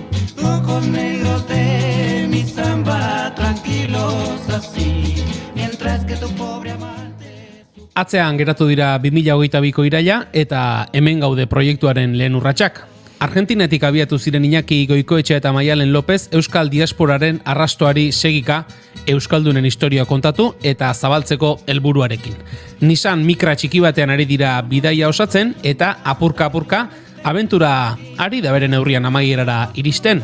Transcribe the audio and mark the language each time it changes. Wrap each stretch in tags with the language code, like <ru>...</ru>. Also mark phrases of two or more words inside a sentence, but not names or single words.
<es>Ojos negros de mi samba, tranquilos así. Mientras que tu pobre amante...</es> <eu>Atzean geratu dira 2022ko iraila eta hemen gaude proiektuaren lehen urratsak. Argentinetik abiatu ziren Iñaki Goikoetxea eta Maialen López euskal diasporaren arrastoari segika euskaldunen historia kontatu eta zabaltzeko helburuarekin. Nissan Micra txiki batean ari dira bidaia osatzen eta apurka-apurka abentura ari da beren neurrian amaierara iristen.</eu>